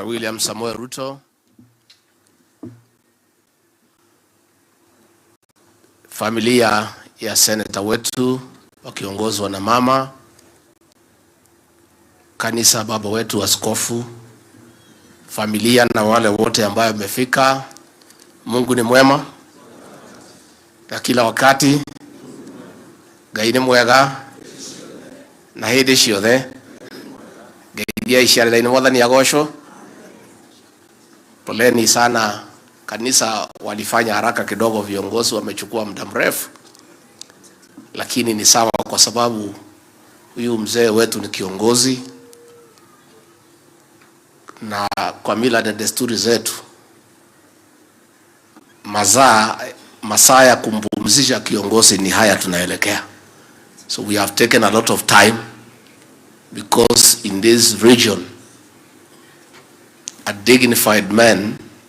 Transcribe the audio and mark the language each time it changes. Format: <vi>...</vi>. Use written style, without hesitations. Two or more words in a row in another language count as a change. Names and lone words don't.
<sw>William Samoei Ruto, familia ya seneta wetu wakiongozwa na mama, kanisa, baba wetu askofu, familia na wale wote ambao wamefika. Mungu ni mwema na kila wakati.</sw> <ki>Ngai ni mwega na hindi ciothe. Ngai iciarĩra-inĩ Mwathani agocwo.</ki> <sw>Poleni sana kanisa, walifanya haraka kidogo, viongozi wamechukua muda mrefu, lakini ni sawa kwa sababu huyu mzee wetu ni kiongozi, na kwa mila na desturi zetu masaa ya kumpumzisha kiongozi ni haya tunaelekea.</sw> <en>So we have taken a lot of time because in this region a dignified man</en>